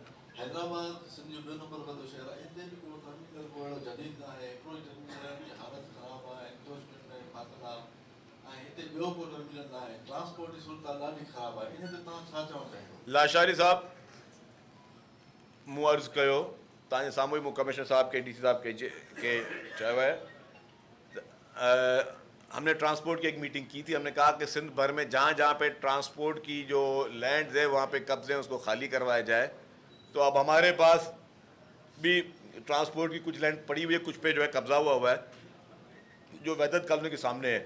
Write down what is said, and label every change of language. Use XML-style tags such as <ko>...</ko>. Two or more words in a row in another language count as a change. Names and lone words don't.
<sd>हैदराबाद सिंध जो ॿियो नंबर वॾो शहर आहे, हिते बि को टर्मिनल को अहिड़ो जदीद न आहे, हिकिड़ो ई टर्मिनल आहे, हुनजी हालत ख़राबु आहे, एनक्रोचमेंट में फाथल आहे, ऐं हिते ॿियो को टर्मिनल न आहे, ट्रांसपोर्ट जी सूरत ॾाढी ख़राबु आहे. इन ते तव्हां छा चवणु चाहींदो? लाशारी साहब मूं अर्ज़ु कयो तव्हांजे साम्हूं ई मूं कमिश्नर साहब के डी सी साहब के चयो आहे,</sd> <ur>ہم نے ٹرانسپورٹ کی ایک میٹنگ کی تھی. ہم نے کہا کہ سندھ بھر میں جہاں جہاں پہ ٹرانسپورٹ کی جو لینڈز ہے وہاں پہ قبضے ہیں اس کو خالی کروایا جائے. تو اب ہمارے پاس بھی ٹرانسپورٹ کی کچھ لینڈ پڑی ہوئی ہے، کچھ پہ جو ہے قبضہ ہوا ہے جو وحدت کالونی کے سامنے ہے.</ur>